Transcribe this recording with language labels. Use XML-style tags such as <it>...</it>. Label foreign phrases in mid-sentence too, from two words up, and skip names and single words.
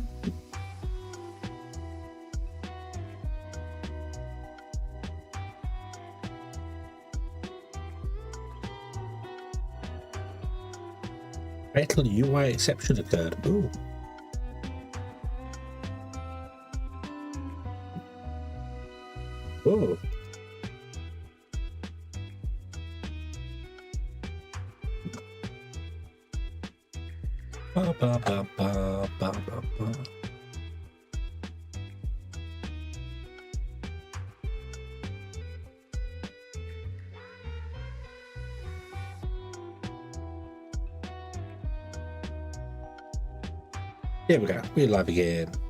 <en>Fatal UI exception occurred. Ooh. Oh. Ba, ba, ba, ba, ba, ba, ba. There we go, we're live again.</en>